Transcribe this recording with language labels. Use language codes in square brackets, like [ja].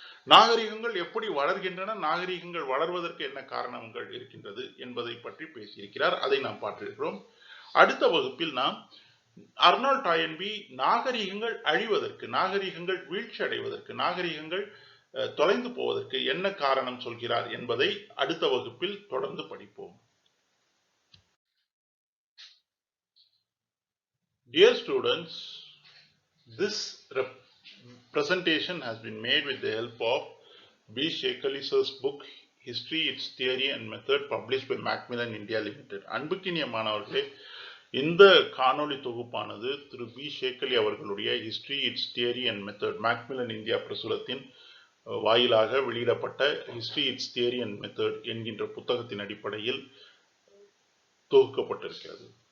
[ta] நாகரிகங்கள் எப்படி வளர்கின்றன, நாகரிகங்கள் வளர்வதற்கு என்ன காரணங்கள் இருக்கின்றது என்பதை பற்றி பேசியிருக்கிறார். அதை நாம் பார்த்திருக்கிறோம். அடுத்த வகுப்பில் நாம் அர்னால்ட் டாயன்பி நாகரிகங்கள் அழிவதற்கு, நாகரிகங்கள் வீழ்ச்சி அடைவதற்கு, நாகரிகங்கள் தொலைந்து போவதற்கு என்ன காரணம் சொல்கிறார் என்பதை அடுத்த வகுப்பில் தொடர்ந்து படிப்போம். [en] Dear students, this presentation has been made with the help of B. Shekhali sir's book History, Its Theory and Method, published by Macmillan India Limited. [ta] அன்புக்கினிய மாணவர்களே, இந்த காணொளி தொகுப்பானது திரு பி ஷேக்கலி அவர்களுடைய history, it's theory and method, Macmillan India பிரசுரத்தின் வாயிலாக வெளியிடப்பட்ட history, it's theory and method என்கின்ற புத்தகத்தின் அடிப்படையில் தொகுக்கப்பட்டிருக்கிறது.